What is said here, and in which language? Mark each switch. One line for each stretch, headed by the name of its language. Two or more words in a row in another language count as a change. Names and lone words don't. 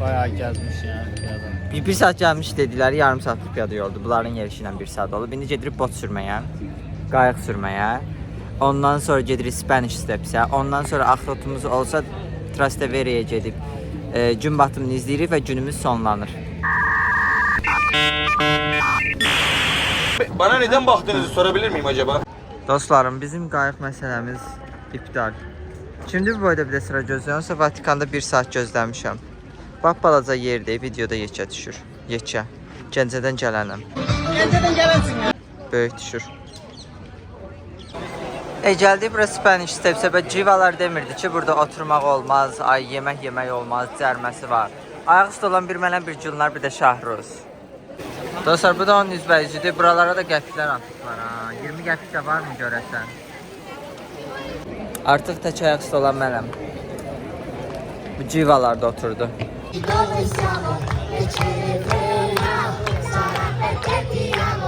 Azerbaijani: Bayağı gəzmiş yəni piyada. Bir saat gəlmiş dedilər, yarım saatlıq piyada yoldu. Bunların yerişi ilə 1 saat oldu. İndi gedirik bot sürməyə, qayıq sürməyə. Ondan sonra gedirik Spanish Steps'ə. Ondan sonra axrotumuz olsa Trasteveri'yə gedib gün batımını izləyirik və günümüz sonlanır.
Turkish: Bana neden baktığınızı sorabilir miyim acaba?
Azerbaijani: Dostlarım, bizim qayıq məsələmiz iptal. Şimdi bu boyda bir də sıra gözləyirəmsə, Vatikanda 1 saat gözləmişəm. Bax, balaca yerdir, videoda yekə düşür. Yekə. Gəncədən gələnəm. Gəncədən gələnsin ya. Böyük düşür. Gəldik bura Spanish Steps'ə və civalar demirdi ki, burada oturmaq olmaz, yemək olmaz, cərməsi var. Ayaq üstü olan bir mənə bir cünlər, bir də Şahruz. Dostlar, bu da onun üzbəyicidir. Buralara da qəpiklər atıblar ha. 20 qəpik də var mı görəsən? Artıq tək ayaq üstü olan mənəm. Bu civalarda oturdu.
Italian: Dove siamo? E ci ritroviamo, sarà perché ti amo.